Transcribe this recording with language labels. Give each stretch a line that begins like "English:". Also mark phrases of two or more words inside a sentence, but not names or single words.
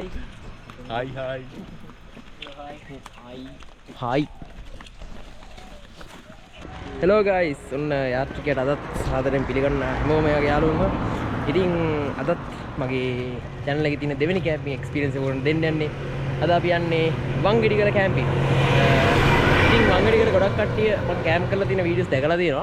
English: Hi hi. हाय Hi. Hello guys.
Sinhala: ඔන්න යාත්‍රිකයට අදත් සාදරයෙන් පිළිගන්න හැමෝම එයාගේ යාළුවන්ව. ඉතින් අදත් මගේ channel එකේ තියෙන දෙවෙනි
English: camping experience
Sinhala: එක උඩ දෙන්න යන්නේ. අද අපි යන්නේ වංගෙඩිගල කැම්පින්. ඉතින් වංගෙඩිගල ගොඩක් කට්ටිය මම කැම්ප් කරලා තියෙන වීඩියෝස් දැකලා තියෙනවා.